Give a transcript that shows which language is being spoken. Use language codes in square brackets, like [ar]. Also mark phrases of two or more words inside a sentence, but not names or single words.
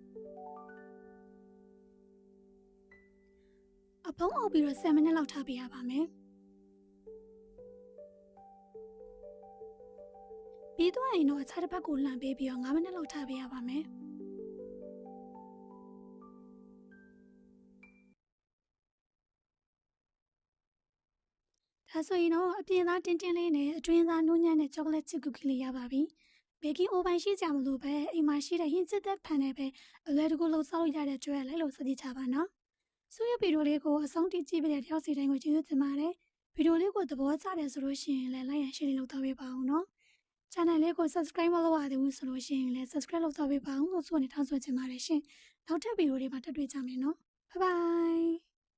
[my] အပုံးအုပ်ပြီးတော့10မိနစ်လောက်ထားပေးရပါမယ်။ပြီးသွားရင်တော့အခြားတစ်ဘက်ကိုလှန်ပေးပြီးတော့9မိနစ်လောက်ထားပေးရပါမယ်။ ဒါဆိုရင်တော့အပြင်သားတင်းတင်းလေးနဲ့အတွင်းသားနူးညံ့တဲ့ [en] chocolate chip cookie [my] လေးရပါပြီ။ [en] baking oven [my] ရှိ ကြမလို့ပဲအိမ်မှာရှိတဲ့ [en] hint set [my] တဲ့ pan နဲ့ပဲအလွယ်တကူလုပ်စားလို့ရတဲ့အတွက်လည်းလို့စကြည့်ကြပါနော်။ဆိုရဗီဒီယိုလေးကိုအဆုံးထိကြည့်ပေးတဲ့တယောက်စီတိုင်းကိုကျေးဇူးတင်ပါတယ်။ဗီဒီယိုလေးကိုသဘောကျတယ်ဆိုလို့ရှိရင်လည်း [en] like and share [my] လုပ်သွားပေးပါဦးနော်။ channel လေးကို subscribe မလုပ်ရသေးဘူးဆိုလို့ရှိရင်လည်း subscribe လုပ်သွားပေးပါဦးလို့ဆိုနေတောင်းဆိုချင်ပါတယ်ရှင်။နောက်ထပ်ဗီဒီယိုတွေမှာတွေ့ကြမယ်နော်။ [en] Bye bye